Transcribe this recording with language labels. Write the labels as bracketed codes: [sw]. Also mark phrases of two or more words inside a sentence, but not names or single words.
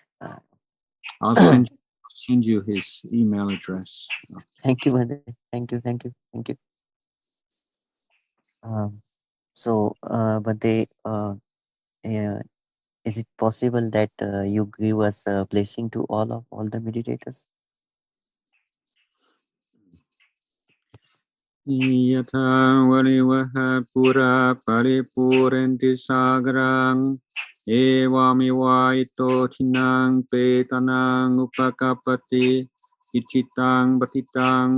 [en] I'll send send you his email address. Thank you, Bhante. Thank you. So, Bhante, is it possible that you give us a blessing to all the meditators? [pi] Yatha varivaha pura paripuranti sagarang evamivaito thinang petanang upakapati ichitang batitang